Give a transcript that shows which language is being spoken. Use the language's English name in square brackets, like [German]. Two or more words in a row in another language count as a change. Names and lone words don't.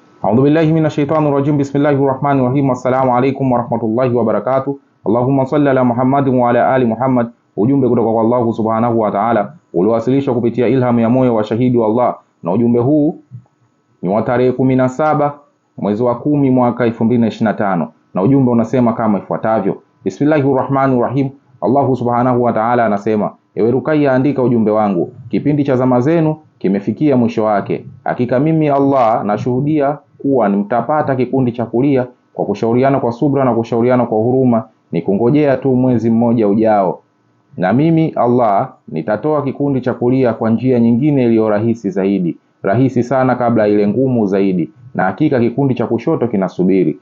[Arabic] أعوذ بالله من الشيطان الرجيم بسم الله الرحمن الرحيم السلام عليكم ورحمة الله وبركاته. اللهم صل على محمد وعلى آل محمد. [Swahili] Ujumbe kutoka kwa Allah [Arabic] سبحانه وتعالى [Swahili] uliowasilishwa kupitia ilham ya moyo wa shahidi wa Allah, na ujumbe huu ni wa tarehe 17 mwezi wa 10 mwaka 2025, na ujumbe unasema kama ifuatavyo: [Arabic] بسم الله الرحمن الرحيم. [Swahili] Allah [Arabic] سبحانه وتعالى [Swahili] anasema: ewe Rukaya, andika ujumbe wangu, kipindi cha zama zenu kimefikia mwisho wake. Hakika mimi Allah nashuhudia kuwa mtapata kikundi cha kulia kwa kushauriana kwa subra na kushauriana kwa huruma, ni kungojea tu mwezi mmoja ujao, na mimi Allah nitatoa kikundi cha kulia kwa njia nyingine iliyo rahisi zaidi, rahisi sana kabla ile ngumu zaidi, na hakika kikundi cha kushoto kinasubiri.